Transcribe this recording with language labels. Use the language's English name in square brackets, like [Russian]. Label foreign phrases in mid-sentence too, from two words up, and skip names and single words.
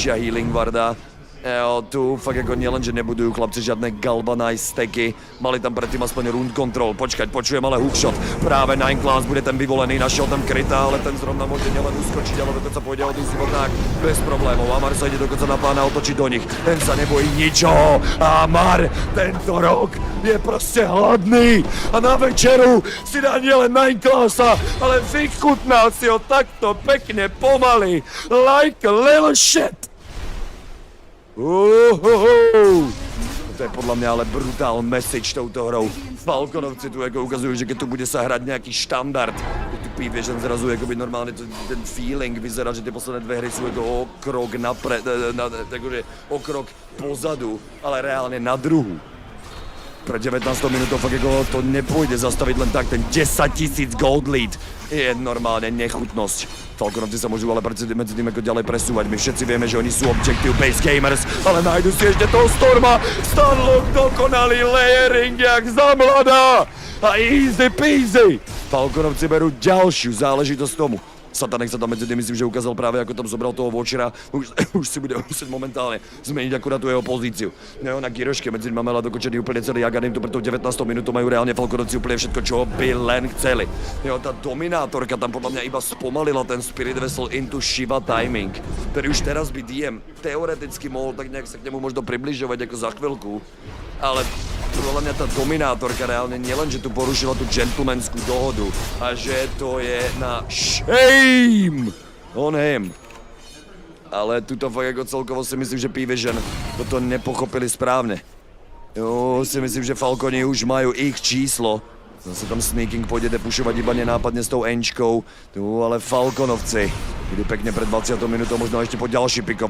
[Slovak] Alebo vyššia healing varda. Jo, tu fakt jako nielen, že nebudujú chlapci žiadne galvanize stacky, mali tam predtým aspoň rund control, počkať, počujem ale hookshot, práve 9 class bude ten vyvolený, našiel tam kryta, ale ten zrovna môže nielen uskočiť, ale dokonca pôjde od tak bez problémov. Amar sa ide dokonca na pána otočiť do nich, ten sa nebojí ničoho. Amar tento rok je proste hladný a na večeru si dá nielen 9 classa, ale vychutná si ho takto pekne pomaly, [English] like a little shit. [Slovak] To je podľa mňa ale brutál message touto hrou. Falconovci tu ako ukazujú, že keď tu bude sa hrať nejaký štandard, keď tu P-Vision zrazu akoby normálne ten feeling vyzerá, že tie posledné dve hry sú ako o krok napred, o krok pozadu, ale reálne na druhu. Pre 19 minútov fakt ako to nepôjde zastaviť len tak, ten 10 000 gold lead je normálne nechutnosť. Falconovci sa môžu ale medzi tým ako ďalej presúvať, my všetci vieme, že oni sú [English] objective-based gamers, [Slovak] ale nájdu si ešte toho Storma, Stunlock dokonalý layering jak za mladá a [English] easy peasy. [Slovak] Falconovci berú ďalšiu záležitosť tomu. Satanek sa tam medzi tým myslím, že ukázal práve, ako tam zobral toho Watchera. Už si bude musieť momentálne zmeniť akurát tú jeho pozíciu. No na Giroške medzi tým máme dokončený úplne celý Aganim, tu pre tou 19 minútou majú reálne Falconovci úplne všetko, čo by len chceli. Jo, tá dominátorka tam podľa mňa iba spomalila ten [English] Spirit Vessel into Shiva timing, [Slovak] ktorý už teraz by DM teoreticky mohol tak nejak sa k nemu možno približovať ako za chvíľku. Ale podľa mňa tá dominátorka reálne nielen, že tu porušila tú gentlemanskú dohodu a že to je na [English] shame on him. [Slovak] Ale tuto fakt ako celkovo si myslím, že P-Vision toto nepochopili správne. Jo, si myslím, že Falconi už majú ich číslo. Zase tam Sneaking pôjde depušovať iba nenápadne s tou Enčkou. Tu ale Falconovci idú pekne pred 20 minútou, možno ešte po ďalší pick-up.